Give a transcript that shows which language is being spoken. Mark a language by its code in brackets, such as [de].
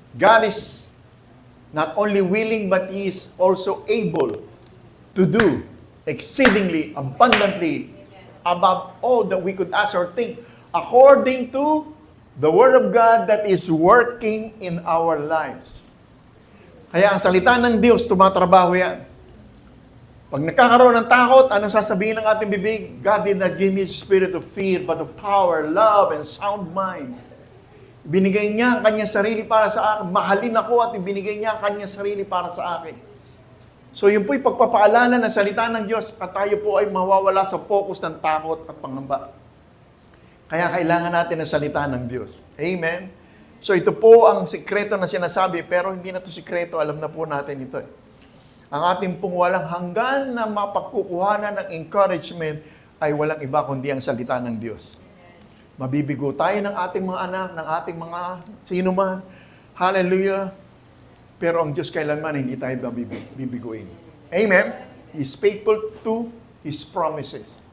[en] God is not only willing, but He is also able to do exceedingly, abundantly, above all that we could ask or think, according to the Word of God that is working in our lives. [tl] Kaya ang salita ng Diyos, tumatrabaho yan. Pag nagkakaroon ng takot, anong sasabihin ng ating bibig? [en] God did not give me a spirit of fear, but of power, love, and sound mind. [tl] Binigay niya ang kanyang sarili para sa akin. Mahalin ako at ibinigay niya ang kanyang sarili para sa akin. So yun po'y pagpapaalala ng salita ng Diyos at tayo po ay mawawala sa focus ng takot at pangamba. Kaya kailangan natin ang salita ng Diyos. Amen? So ito po ang sikreto na sinasabi, pero hindi na ito sikreto, alam na po natin ito. Ang ating pong walang hanggan na mapagkukuhanan ng encouragement ay walang iba kundi ang salita ng Diyos. Mabibigo tayo ng ating mga anak, ng ating mga sino man. Hallelujah! Pero ang Diyos kailanman hindi tayo bibiguin. Amen? [en] He is faithful to His promises.